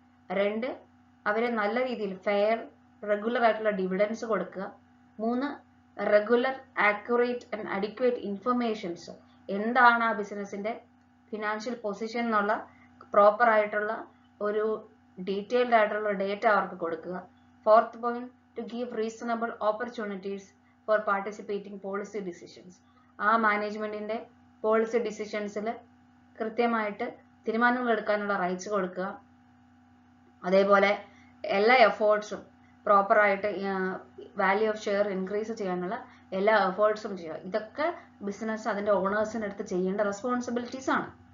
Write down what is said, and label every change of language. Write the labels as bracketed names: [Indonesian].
[Malayalam] രണ്ട്, അവരെ നല്ല രീതിയിൽ ഫെയർ റെഗുലർ ആയിട്ടുള്ള ഡിവിഡൻസ് കൊടുക്കുക. മൂന്ന്, regular accurate and adequate informations, എന്താണ് ആ ബിസിനസിന്റെ ഫിനാൻഷ്യൽ പൊസിഷൻ എന്നുള്ള പ്രോപ്പർ ആയിട്ടുള്ള ഒരു ഡീറ്റെയിൽഡ് ആയിട്ടുള്ള ഡേറ്റ അവർക്ക് കൊടുക്കുക. [English] 4th point, to give reasonable opportunities for participating policy decisions. [Malayalam] ആ മാനേജ്മെന്റിന്റെ പോളിസി ഡിസിഷൻസിൽ കൃത്യമായിട്ട് തീരുമാനങ്ങൾ എടുക്കാനുള്ള റൈറ്റ്സ് കൊടുക്കുക. അതേപോലെ എല്ലാ എഫേർട്സും പ്രോപ്പറായിട്ട് വാല്യൂ ഓഫ് ഷെയർ ഇൻക്രീസ് ചെയ്യാനുള്ള എല്ലാ എഫേർട്സും ചെയ്യുക. ഇതൊക്കെ ബിസിനസ് അതിന്റെ ഓണേഴ്സിന്റെ അടുത്ത് ചെയ്യേണ്ട റെസ്പോൺസിബിലിറ്റീസ് ആണ്.